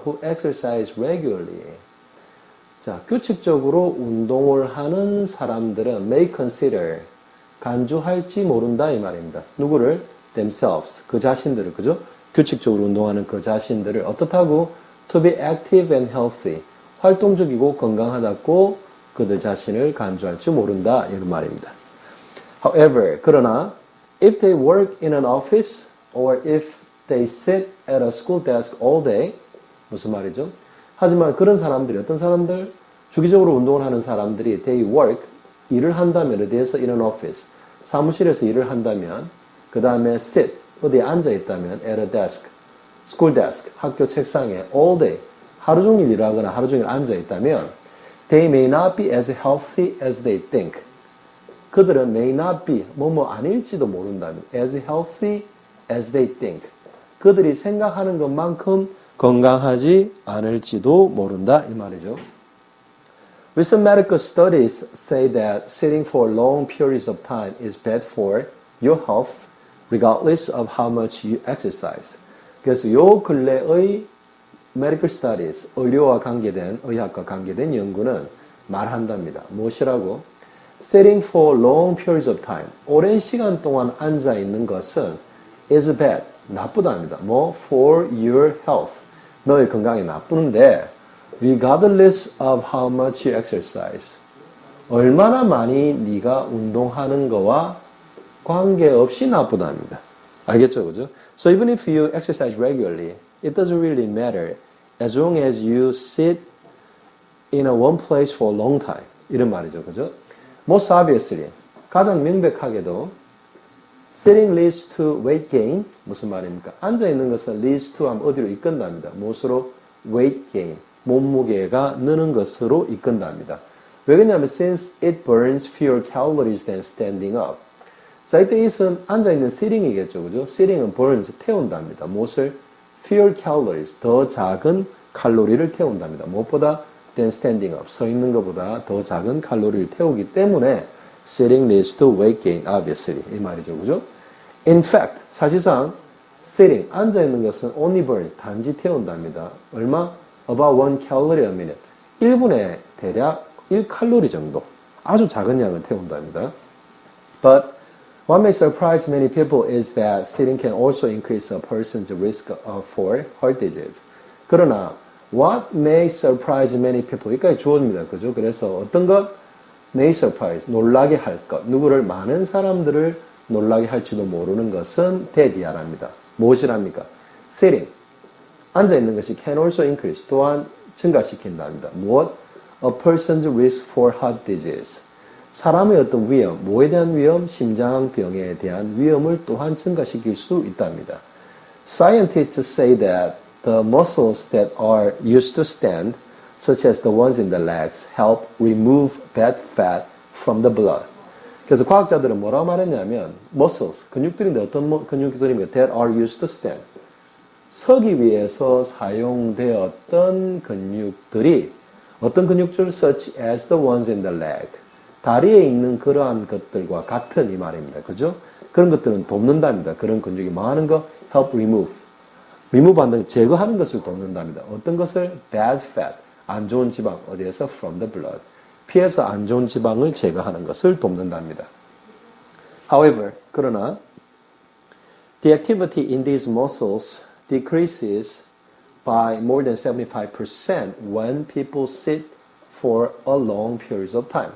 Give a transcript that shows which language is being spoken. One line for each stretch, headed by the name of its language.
English: Who exercise regularly.
Korean: 자, 규칙적으로 운동을 하는 사람들은
English: may consider,
Korean: 간주할지 모른다 이 말입니다. 누구를? themselves, 그 자신들을, 그죠? 규칙적으로 운동하는 그 자신들을 어떻다고?
English: to be active and healthy,
Korean: 활동적이고 건강하다고 그들 자신을 간주할지 모른다 이런 말입니다.
English: However, 그러나 if they work in an office or if they sit at a school desk all day,
Korean: 무슨 말이죠? 하지만 그런 사람들이 어떤 사람들? 주기적으로 운동을 하는 사람들이
English: they work,
Korean: 일을 한다면 어디에서?
English: in an office, 사무실에서 일을 한다면 그 다음에 sit, 어디에 앉아있다면 at a desk, school desk, 학교 책상에 all day,
Korean: 하루 종일 일하거나 하루 종일 앉아있다면
English: they may not be as healthy as they think. 그들은 may not be,
Korean: 뭐뭐 아닐지도 모른다면
English: as healthy as they think.
Korean: 그들이 생각하는 것만큼 건강하지 않을지도 모른다 이 말이죠.
English: Recent medical studies say that sitting for long periods of time is bad for your health regardless of how much you exercise.
Korean: 그래서 요 근래의 medical studies, 의료와 관계된, 의학과 관계된 연구는 말한답니다. 무엇이라고?
English: Sitting for long periods of time,
Korean: 오랜 시간 동안 앉아 있는 것은
English: is bad, 나쁘답니다. 뭐? For your health.
Korean: 너의 건강에 나쁘는데
English: regardless of how much you exercise,
Korean: 얼마나 많이 네가 운동하는 거와 관계없이 나쁘답니다. 알겠죠? 그죠?
English: So even if you exercise regularly, it doesn't really matter as long as you sit in a one place for a long time.
Korean: 이런 말이죠. 그죠?
English: Most obviously,
Korean: 가장 명백하게도
English: sitting leads to weight gain.
Korean: 무슨 말입니까? 앉아있는 것은 leads to 하면 어디로 이끈답니다.
English: 무엇으로? weight gain.
Korean: 몸무게가 느는 것으로 이끈답니다.
English: 왜 그러냐면 since it burns fewer calories than standing up.
Korean: 자, 이때 it은 앉아있는 sitting이겠죠. 그죠? sitting은 burns, 태운답니다. 무엇을? fewer calories, 더 작은 칼로리를 태운답니다.
English: 무엇보다? than standing up.
Korean: 서 있는 것보다 더 작은 칼로리를 태우기 때문에
English: sitting leads to weight gain, obviously.
Korean: 이 말이죠. 그죠? In fact, 사실상 sitting, 앉아있는 것은
English: only burns,
Korean: 단지 태운답니다. 얼마?
English: About 1 calorie a minute.
Korean: 1분에 대략 1칼로리 정도. 아주 작은 양을 태운답니다.
English: But what may surprise many people is that sitting can also increase a person's risk for heart disease. 그러나 what may surprise many people,
Korean: 여기까지 주어집니다. 그죠? 그래서 어떤 것? may surprise, 놀라게 할 것. 누구를? 많은 사람들을 놀라게 할지도 모르는 것은 대디아랍니다. 무엇이랍니까? sitting, 앉아있는 것이
English: can also increase,
Korean: 또한 증가시킨답니다.
English: 무엇? A person's risk for heart disease.
Korean: 사람의 어떤 위험, 뭐에 대한 위험? 심장병에 대한 위험을 또한 증가시킬 수 있답니다.
English: Scientists say that the muscles that are used to stand, such as the ones in the legs, help remove bad fat from the blood.
Korean: 그래서 과학자들은 뭐라고 말했냐면 muscles, 근육들인데 어떤 근육들입니까?
English: That are used to stand.
Korean: 서기 위해서 사용되었던 근육들이 어떤 근육들?
English: Such as the ones in the leg.
Korean: 다리에 있는 그러한 것들과 같은 이 말입니다. 그죠? 그런 것들은 돕는답니다. 그런 근육이 뭐 하는 거? Help remove. remove 한다는 제거하는 것을 돕는답니다. 어떤 것을? Bad fat. 안 좋은 지방. 어디에서?
English: From the blood.
Korean: 피에서 안 좋은 지방을 제거하는 것을 돕는답니다.
English: However,
Korean: 그러나
English: the activity in these muscles decreases by more than 75% when people sit for a long period of time.